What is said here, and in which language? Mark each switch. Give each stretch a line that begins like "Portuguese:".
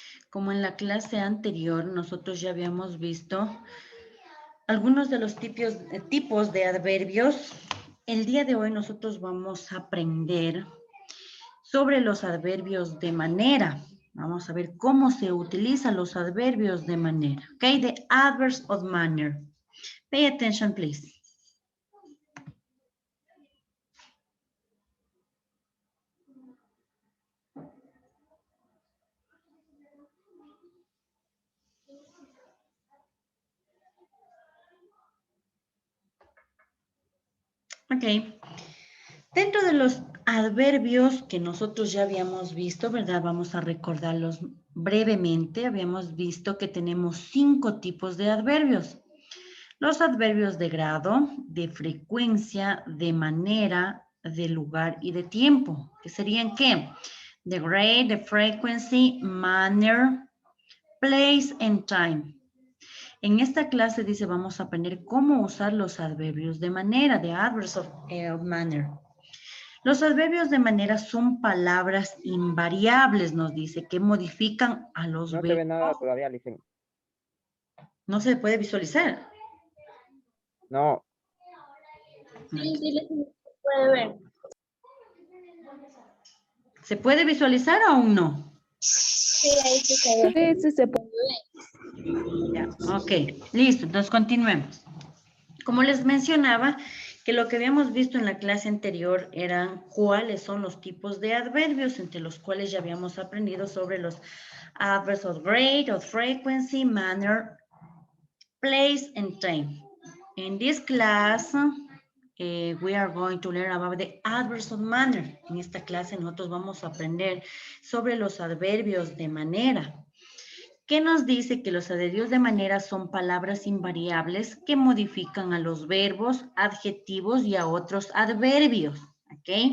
Spanish: Como en la clase anterior, nosotros ya habíamos visto algunos de los tipos de adverbios. El día de hoy nosotros vamos a aprender sobre los adverbios de manera. Vamos a ver cómo se utilizan los adverbios de manera.
English: Ok, the adverbs of manner. Pay attention, please. Ok.
Spanish: Dentro de los adverbios que nosotros ya habíamos visto, ¿verdad? Vamos a recordarlos brevemente. Habíamos visto que tenemos 5 tipos de adverbios. Los adverbios de grado, de frecuencia, de manera, de lugar y de tiempo. ¿Qué serían qué?
English: The grade, the frequency, manner, place and time.
Spanish: En esta clase dice vamos a aprender cómo usar los adverbios de manera,
English: the adverbs of manner.
Spanish: Los adverbios de manera son palabras invariables, nos dice, que modifican a los No se verbos. ve nada todavía, Licen. No se puede visualizar. No, Sí, sí, se puede ver. ¿Se puede visualizar o aún no? Sí, ahí sí se ve. Sí, se puede ver. Ya, ok, listo, entonces continuemos. Como les mencionaba, que lo que habíamos visto en la clase anterior eran cuáles son los tipos de adverbios, entre los cuales ya habíamos aprendido sobre los
English: adverbs of grade, of frequency, manner, place, and time. In this class, we are going to learn about the adverbs of manner.
Spanish: En esta clase nosotros vamos a aprender sobre los adverbios de manera. ¿Qué nos dice? Que los adverbios de manera son palabras invariables que modifican a los verbos, adjetivos y a otros adverbios. ¿Ok?